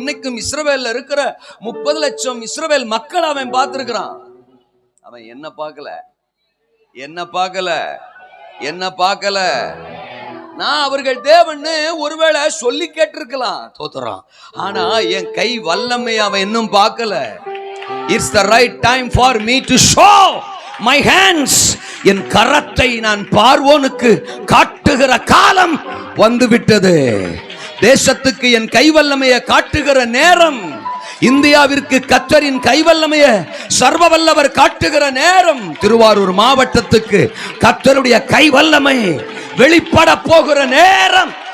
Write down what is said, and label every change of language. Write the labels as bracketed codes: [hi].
[ta] இன்னைக்கும் இஸ்ரவேல்ல இருக்கிற 30 லட்சம் இஸ்ரவேல் மக்கள் அவன் பார்த்திருக்கிறான். அவன் என்ன பார்க்கல, என்ன பார்க்கல, என்ன பார்க்கல. நான் அவர்கள் தேவன்னு ஒருவேளை சொல்லி கேட்டிருக்கலாம், தோத்துறான். ஆனா என் கை வல்லமை அவன் இன்னும் பார்க்கல. [en] It's the right time for me to show my hands. [ta] என் கரத்தை நான் பார்வோனுக்கு காட்டுகிற காலம் வந்துவிட்டது. தேசத்துக்கு என் கைவல்லமையை காட்டுகிற நேரம், இந்தியாவிற்கு கர்த்தரின் கைவல்லமையை சர்வ வல்லவர் காட்டுகிற நேரம். திருவாரூர் மாவட்டத்துக்கு கர்த்தருடைய கைவல்லமை வெளிப்பட போகிற நேரம்.